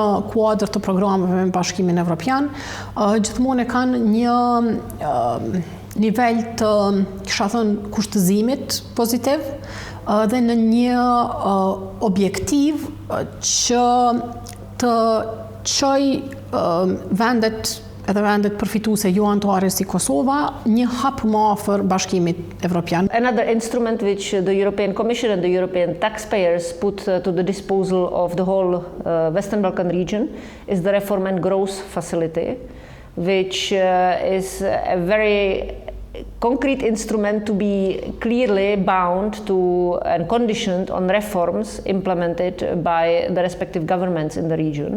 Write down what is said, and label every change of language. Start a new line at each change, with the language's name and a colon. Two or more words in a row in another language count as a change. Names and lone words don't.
Albanian: kuadër të programeve me Bashkimin Evropian gjithmonë kanë një nivel të, kisha thënë, kushtëzimit pozitiv dhe në një objektiv që të çoj vendet përfituese jo anëtare si Kosova një hap më afër Bashkimit Evropian.
English: Another instrument which the European Commission and the European taxpayers put to the disposal of the whole Western Balkan region is the Reform and Growth Facility, which is a very concrete instrument to be clearly bound to and conditioned on reforms implemented by the respective governments in the region.